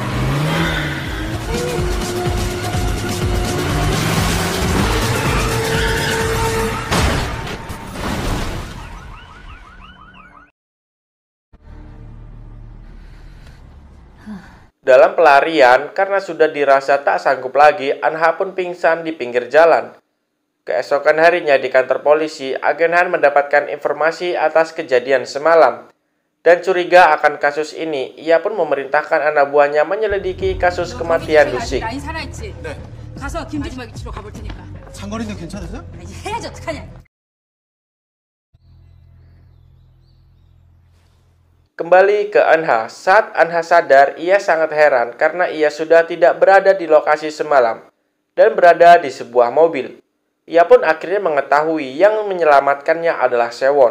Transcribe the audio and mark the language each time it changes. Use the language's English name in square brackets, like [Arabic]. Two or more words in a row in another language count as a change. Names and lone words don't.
[Indonesian] Dalam pelarian, karena sudah dirasa tak sanggup lagi, Anha pun pingsan di pinggir jalan. Keesokan harinya di kantor polisi, agen Han mendapatkan informasi atas kejadian semalam. Dan curiga akan kasus ini, ia pun memerintahkan anak buahnya menyelidiki kasus kematian Dusik. [Korean] 라인 살아있지? 네. 가서 김주지마기 치러 가볼 테니까. 장거리는 괜찮으세요? 이제 해야지 어떡하냐? [Indonesian] Kembali ke Anha. Saat Anha sadar, ia sangat heran karena ia sudah tidak berada di lokasi semalam dan berada di sebuah mobil. Ia pun akhirnya mengetahui yang menyelamatkannya adalah Sewon.